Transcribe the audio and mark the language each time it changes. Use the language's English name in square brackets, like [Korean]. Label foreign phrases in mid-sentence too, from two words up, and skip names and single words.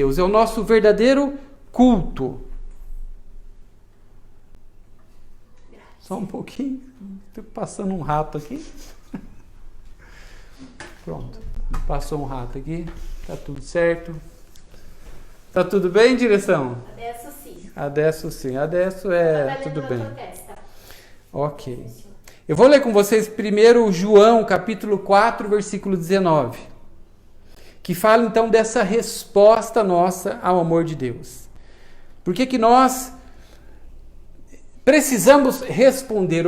[Portuguese] É o nosso verdadeiro culto. Só um pouquinho. Estou passando um rato aqui. Pronto, passou um rato aqui, tá tudo certo. Tá tudo bem, direção? Adesso sim. Adesso sim, adesso tudo bem. Testa. Ok. Eu vou ler com vocês primeiro João, capítulo 4, versículo 19, que fala então dessa resposta nossa ao amor de Deus. Por que nós precisamos responder?